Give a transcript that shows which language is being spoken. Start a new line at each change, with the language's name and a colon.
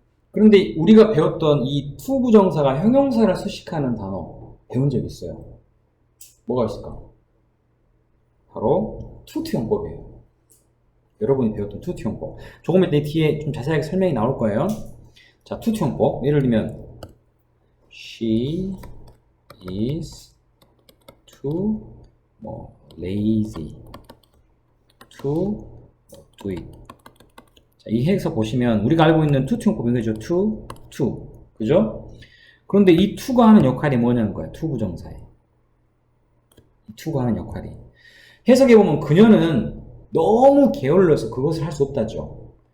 Korean: 그런데 우리가 배웠던 이 투부정사가 형용사를 수식하는 단어 배운 적 있어요. 뭐가 있을까? 바로 투투용법이에요. 여러분이 배웠던 투투용법. 조금 이따 뒤에 좀 자세하게 설명이 나올 거예요. 자, 투투용법. 예를 들면
English: She is too lazy to do it.
Korean: 자, 이 해석 보시면 우리가 알고 있는 투투용법인 거죠. to. 그죠? 그런데 이 to가 하는 역할이 뭐냐는 거야. 투부정사에. to가 하는 역할이. 해석해보면 그녀는 너무 게을러서 그것을 할 수 없다죠.